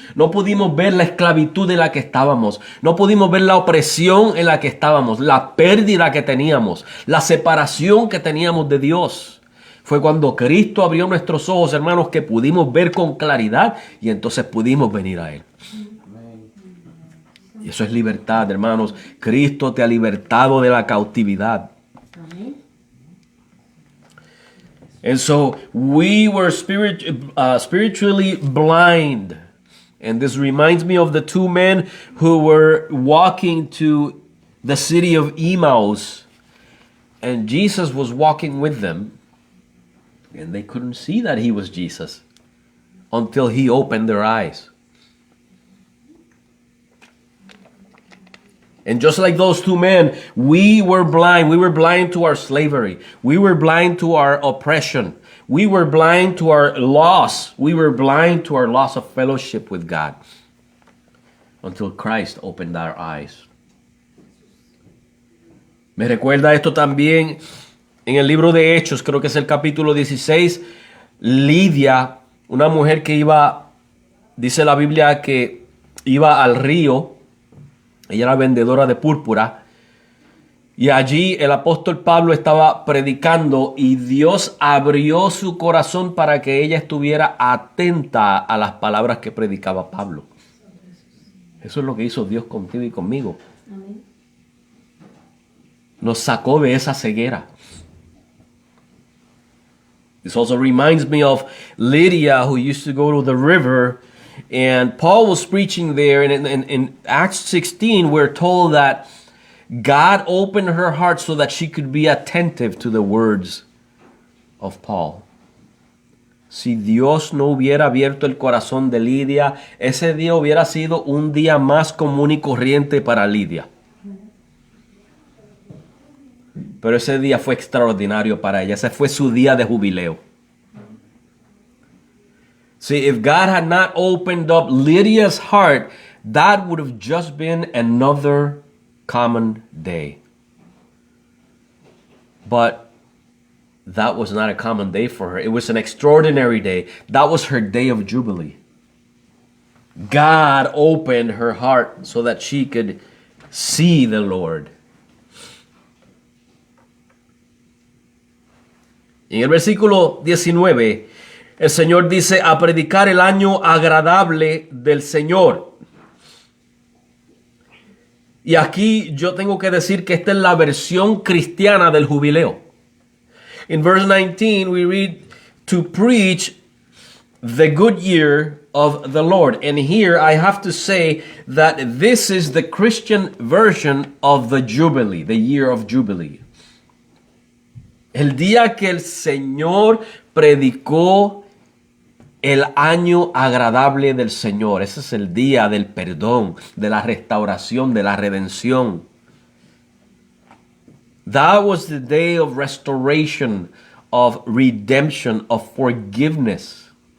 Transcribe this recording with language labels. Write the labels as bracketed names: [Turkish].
[Spanish] No pudimos ver la esclavitud en la que estábamos. No pudimos ver la opresión en la que estábamos, la pérdida que teníamos, la separación que teníamos de Dios. Fue cuando Cristo abrió nuestros ojos, hermanos, que pudimos ver con claridad y entonces pudimos venir a Él. Y eso es libertad, hermanos. Cristo te ha libertado de la cautividad. Amén. [English] And so we were spiritually blind. And this reminds me of the two men who were walking to the city of Emmaus. And Jesus was walking with them. And they couldn't see that he was Jesus until he opened their eyes. And just like those two men, we were blind. We were blind to our slavery. We were blind to our oppression. We were blind to our loss. We were blind to our loss of fellowship with God until Christ opened our eyes. [Spanish] Me recuerda esto también en el libro de Hechos, creo que es el capítulo 16. Lidia, una mujer que iba, dice la Biblia, que iba al río. Ella era vendedora de púrpura. Y allí el apóstol Pablo estaba predicando y Dios abrió su corazón para que ella estuviera atenta a las palabras que predicaba Pablo. Eso es lo que hizo Dios contigo y conmigo. Amén. Nos sacó de esa ceguera. [English] This also reminds me of Lydia, who used to go to the river. And Paul was preaching there, and in Acts 16, we're told that God opened her heart so that she could be attentive to the words of Paul. [Spanish] Si Dios no hubiera abierto el corazón de Lidia, ese día hubiera sido un día más común y corriente para Lidia. Pero ese día fue extraordinario para ella. Ese fue su día de jubileo. [English] See, if God had not opened up Lydia's heart, that would have just been another common day. But that was not a common day for her. It was an extraordinary day. That was her day of jubilee. God opened her heart so that she could see the Lord. [Spanish] En el versículo 19, el Señor dice, a predicar el año agradable del Señor. Y aquí yo tengo que decir que esta es la versión cristiana del jubileo. [English] In verse 19 we read, to preach the good year of the Lord. And here I have to say that this is the Christian version of the Jubilee, the year of Jubilee. [Spanish] El día que el Señor predicó el año agradable del Señor. Ese es el día del perdón, de la restauración, de la redención. [English] That was the day of restoration, of redemption, of forgiveness.